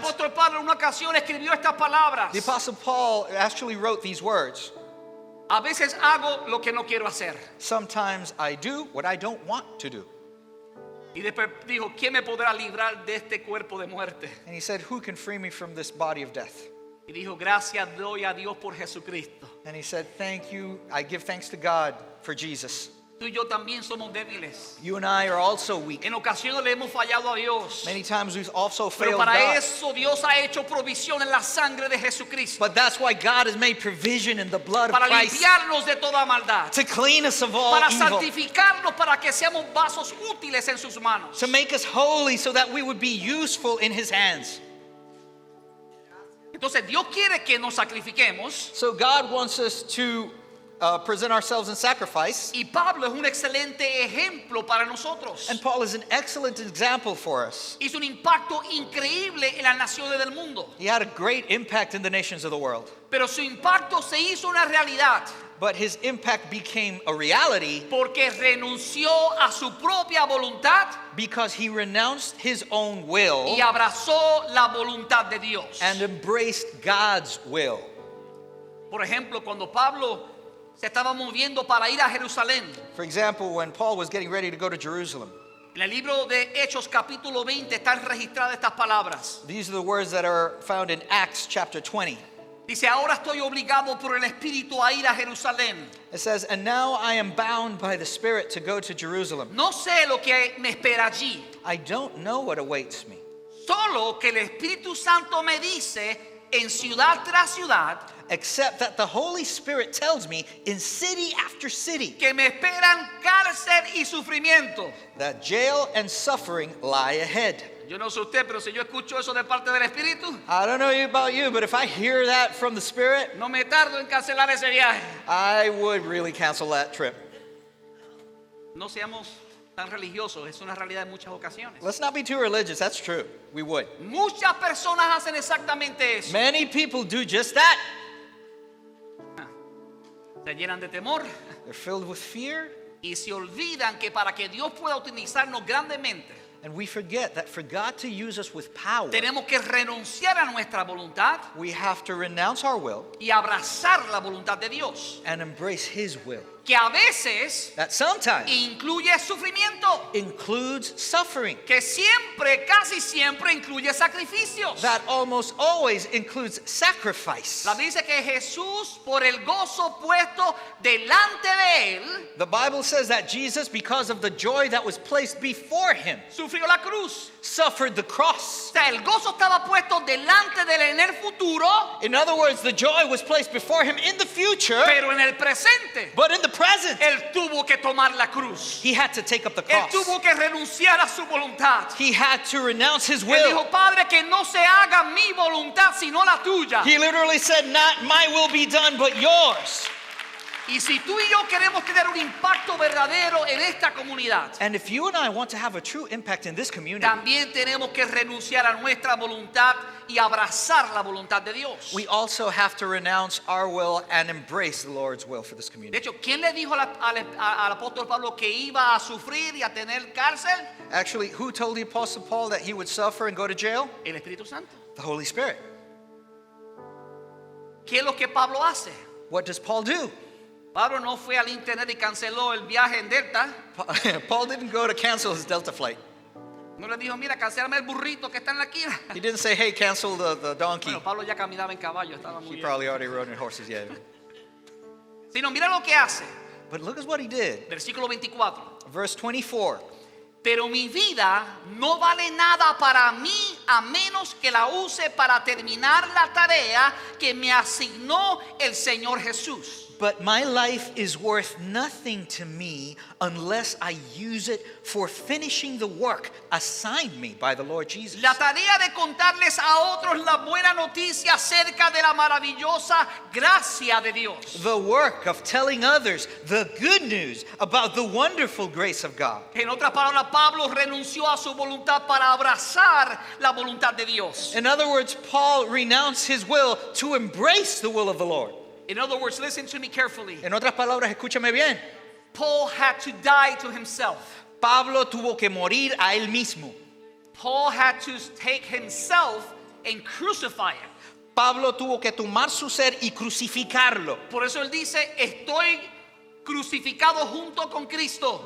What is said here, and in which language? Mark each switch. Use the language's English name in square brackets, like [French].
[Spanish] apóstol Pablo en una ocasión escribió estas palabras. [English] the Apostle Paul actually wrote these words. [Spanish] A veces hago lo que no quiero hacer. [English] Sometimes I do what I don't want to do. [Spanish] Y después dijo, ¿quién me podrá librar de este cuerpo de muerte? [English] And he said, who can free me from this body of death? [Spanish] Y dijo, gracias doy a Dios por Jesucristo. [English] And he said, thank you. I give thanks to God for Jesus. [Spanish] Tú y yo también somos débiles. [English] You and I are also weak. [Spanish] En ocasiones le hemos fallado a Dios. [English] Many times we've also [Spanish] Pero [English] failed [Spanish] para [English] God. [Spanish] eso Dios ha hecho provisión en la sangre de Jesucristo. [English] But that's why God has made provision in the blood of [Spanish] Para [English] Christ [Spanish] limpiarnos de toda maldad. [English] to clean us of all [Spanish] Para [English] evil, [Spanish] santificarnos, para que seamos vasos útiles en sus manos. [English] to make us holy so that we would be useful in his hands. [Spanish] Entonces Dios quiere que nos sacrifiquemos. [English] So God wants us to present ourselves in sacrifice. [Spanish] Y Pablo es un excelente ejemplo para nosotros. [English] And Paul is an excellent example for us. [Spanish] Hizo un impacto increíble en las naciones del mundo. [English] He had a great impact in the nations of the world. [Spanish] Pero su impacto se hizo una realidad [English] But his impact became a reality [Spanish] porque renunció a su propia voluntad [English] because he renounced his own will [Spanish] y abrazó la voluntad de Dios. [English] and embraced God's will. [Spanish] Por ejemplo, cuando Pablo se estaba moviendo para ir a Jerusalén, [English] For example, when Paul was getting ready to go to Jerusalem, [Spanish] en el libro de Hechos capítulo 20 están registradas estas palabras. [English] these are the words that are found in Acts chapter 20. [Spanish] Dice, ahora estoy obligado por el Espíritu a ir a Jerusalén. [English] It says, and now I am bound by the Spirit to go to Jerusalem. [Spanish] No sé lo que me espera allí, [English] I don't know what awaits me, [Spanish] solo que el Espíritu Santo me dice en ciudad tras ciudad [English] except that the Holy Spirit tells me in city after city [Spanish] que me esperan cárcel y sufrimiento. [English] that jail and suffering lie ahead. [Spanish] Yo no sé usted, pero si yo escucho eso de parte del Espíritu, [English] I don't know about you, but if I hear that from the Spirit, [Spanish] no me tardo en cancelar ese viaje. [English] I would really cancel that trip. [Spanish] No seamos tan religiosos, es una realidad en muchas ocasiones. [English] Let's not be too religious. That's true. We would. [Spanish] Muchas personas hacen exactamente eso. [English] Many people do just that. [Spanish] Se llenan de temor [English] They're filled with fear, [Spanish] y se olvidan que para que Dios pueda utilizarnos grandemente, [English] and we forget that for God to use us with power, [Spanish] tenemos que renunciar a nuestra voluntad [English] we have to renounce our will [Spanish] y abrazar la voluntad de Dios, [English] and embrace His will. [Spanish] que a veces [English] That sometimes [Spanish] incluye sufrimiento, [English] includes suffering. [Spanish] que siempre, casi siempre incluye sacrificios. [English] That almost always includes sacrifice. [Spanish] La dice que Jesús, por el gozo puesto delante de él, [English] The Bible says that Jesus, because of the joy that was placed before him, [Spanish] sufrió la cruz. [English] suffered the cross. [Spanish] O sea, el gozo estaba puesto delante de él en el futuro, [English] In other words, the joy was placed before him in the future, [Spanish] pero en el presente [English] but in the present, [Spanish] él tuvo que tomar la cruz. [English] he had to take up the [Spanish] Él [English] cross. [Spanish] tuvo que renunciar a su voluntad. [English] He had to renounce his [Spanish] Él [English] will. [Spanish] dijo, Padre, que no se haga mi voluntad sino la tuya. [English] He literally said, not my will be done, but yours. [Spanish] Y si tú y yo queremos tener un impacto verdadero en esta comunidad, [English] And if you and I want to have a true impact in this community, [Spanish] también tenemos que renunciar a nuestra voluntad y abrazar la voluntad de Dios. [English] we also have to renounce our will and embrace the Lord's will for this [Spanish] De [English] community. [Spanish] hecho, ¿quién le dijo al apóstol Pablo que iba a sufrir y a tener cárcel? [English] Actually, who told the Apostle Paul that he would suffer and go to jail? [Spanish] El Espíritu Santo. [English] The Holy Spirit. [Spanish] ¿Qué es lo que Pablo hace? [English] What does Paul do? [Spanish] Pablo no fue al internet y canceló el viaje en Delta. [English] Paul didn't go to cancel his Delta flight. [Spanish] No le dijo, mira, cancélame el burrito que está en la esquina. [English] He didn't say, hey, cancel the donkey. [Spanish] Bueno, Pablo ya caminaba en caballo, estaba muy [English] He [Spanish] bien. [English] probably already rode in horses, yeah. [Spanish] Sino mira lo que hace. [English] But look at what he did. [Spanish] Versículo 24. [English] Verse 24. [Spanish] Pero mi vida no vale nada para mí a menos que la use para terminar la tarea que me asignó el Señor Jesús. [English] But my life is worth nothing to me unless I use it for finishing the work assigned me by the Lord Jesus. [Spanish] La tarea de contarles a otros la buena noticia acerca de la maravillosa gracia de Dios. [English] The work of telling others the good news about the wonderful grace of God. [Spanish] En otras palabras, Pablo renunció a su voluntad para abrazar la voluntad de Dios. [English] In other words, Paul renounced his will to embrace the will of the Lord. In other words, listen to me carefully. [Spanish] En otras palabras, escúchame bien. [English] Paul had to die to himself. [Spanish] Pablo tuvo que morir a él mismo. [English] Paul had to take himself and crucify him. [Spanish] Pablo tuvo que tomar su ser y crucificarlo. Por eso él dice, estoy crucificado junto con Cristo.